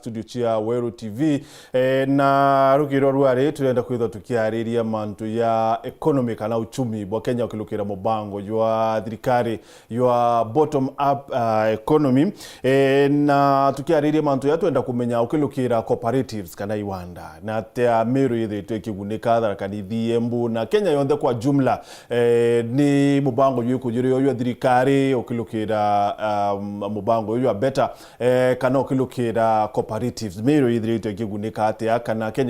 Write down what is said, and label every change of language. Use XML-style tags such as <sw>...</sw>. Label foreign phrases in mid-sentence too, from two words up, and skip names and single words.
<mer>studio chia Weru TV na rukiro rwari turenda kwitha tukiariria mantu ya economic na uchumi bwa Kenya ukilukira Mubango Jwa thirikari</mer> <en>your bottom up economy</en> <mer>na tukiariria mantu ya twenda kumenya ukilukira cooperatives kana iwanda na te Meru yithe ikigunika tharakanithi Embu na Kenya yonthe</mer> <sw>kwa jumla</sw> <mer>ni Mubango Jwa kujiri yo thirikari ukilukira Mubango Jwa better kana ukilukira cooperatives Meru yithe ikigunika atia kana Kenya</mer>